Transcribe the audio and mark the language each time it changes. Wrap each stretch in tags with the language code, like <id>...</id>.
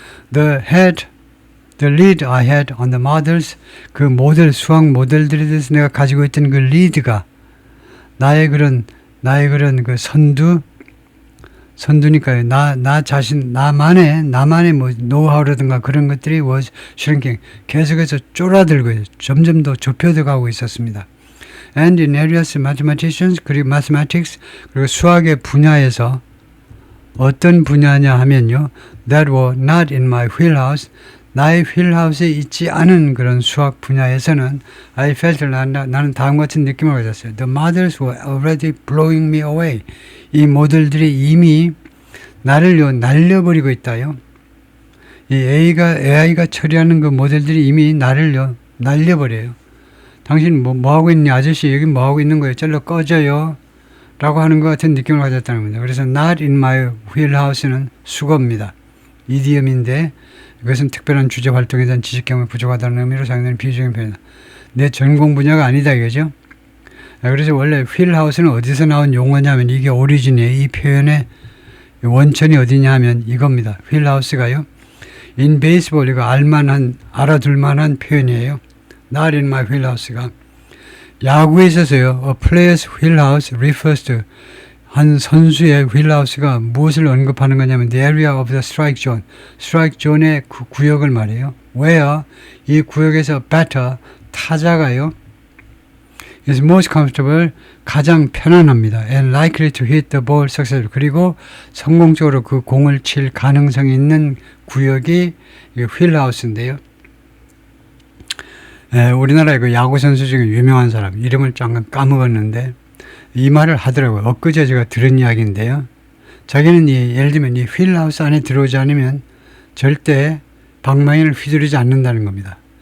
<en>The lead I had on the models,</en> <ko>그 수학 모델들에 대해서 내가 가지고 있던 그 리드가, 나의 그런 그 선두니까요. 나 자신, 나만의 뭐 노하우라든가 그런 것들이</ko> <en>was shrinking,</en> <ko>계속해서 쫄아들고 점점 더 좁혀들어가고 있었습니다.</ko> <en>And in areas mathematics,</en> <ko>그리고 수학의 분야에서 어떤 분야냐 하면요.</ko> <en>That were not in my wheelhouse.</en> <ko>나의 휠하우스에 있지 않은 그런 수학 분야에서는</ko> <en>I felt</en> <ko>나는 다음 같은 느낌을 가졌어요.</ko> <en>The models were already blowing me away.</en> <ko>이 모델들이 이미 나를요 날려버리고 있다요. 이 AI가 처리하는 그 모델들이 이미 나를요 날려버려요. 당신 뭐 하고 있니? 아저씨 여기 뭐 하고 있는 거예요? 절로 꺼져요. 라고 하는 것 같은 느낌을 가졌다는 겁니다. 그래서</ko> <en>not in my wheelhouse</en> <ko>는 수거입니다. 이디엄인데 이것은 특별한 주제 활동에 대한 지식 경험이 부족하다는 의미로 사용되는 비유적인 표현이다. 내 전공 분야가 아니다 이거죠. 그래서 원래 wheelhouse는 어디서 나온 용어냐면 이게 오리진이에요. 이 표현의 원천이 어디냐 하면 이겁니다. wheelhouse가요.</ko> <en>in baseball</en> <ko>이거 알아둘만한 표현이에요.</ko> <en>not in my wheelhouse</en> <ko>가 야구에 있어서요.</ko> <en>A player's wheelhouse refers to</en> <ko>한 선수의 wheelhouse가 무엇을 언급하는 거냐면</ko> <en>the area of the strike zone.</en> <ko>strike zone의 그 구역을 말해요. where 이 구역에서 batter 타자가요.</ko> <en>is most comfortable</en> <ko>가장 편안합니다.</ko> <en>and likely to hit the ball successfully.</en> <ko>그리고 성공적으로 그 공을 칠 가능성이 있는 구역이 wheelhouse인데요. 우리나라의 그 야구 선수 중에 유명한 사람 이름을 잠깐 까먹었는데 이 말을 하더라고요. 엊그제 제가 들은 이야기인데요. 자기는 예를 들면 이 휠하우스 안에 들어오지 않으면 절대 방망이를 휘두르지 않는다는 겁니다.</ko>